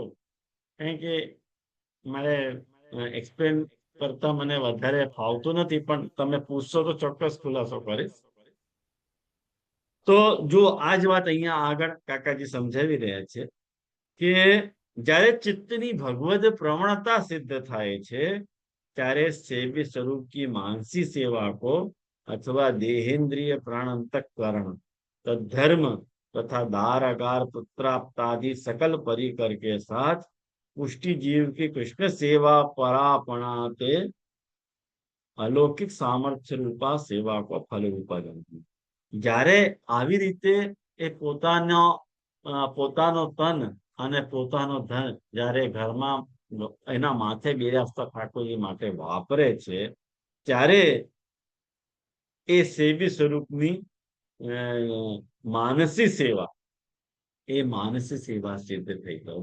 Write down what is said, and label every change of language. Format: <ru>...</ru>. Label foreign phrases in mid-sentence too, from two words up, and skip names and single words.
<gu>કારણ કે મારે એક્સપ્લેન કરતા મને વધારે ફાવતું નથી, પણ તમે પૂછશો તો ચોક્કસ ખુલાસો કરીશ. તો જો આ જ વાત અહીંયા આગળ કાકાજી સમજાવી રહ્યા છે કે જ્યારે ચિત્તની ભગવદ પ્રવણતા સિદ્ધ થાય છે, ત્યારે</gu> <hi>सेव्य स्वरूप की मानसी सेवा को अथवा देहेंद्रिय प्राण अंतकरण तद्धर्म तथा दार अगार पुत्राप्तादि सकल परिकर के साथ पुष्टि जीव की कृष्ण सेवा परापणाते अलौकिक सामर्थ्य रूपा सेवा को फल रूपा गणती.</hi> <gu>જ્યારે આવી રીતે એ પોતાનો તન અને પોતાનો ધન જ્યારે ઘરમાં એના માથે બિરાજતા ઠાકોરજી માટે વાપરે છે, ત્યારે એ સેવી સ્વરૂપની માનસી સેવા, એ માનસી સેવા સિદ્ધ થઈ ગઈ.</gu>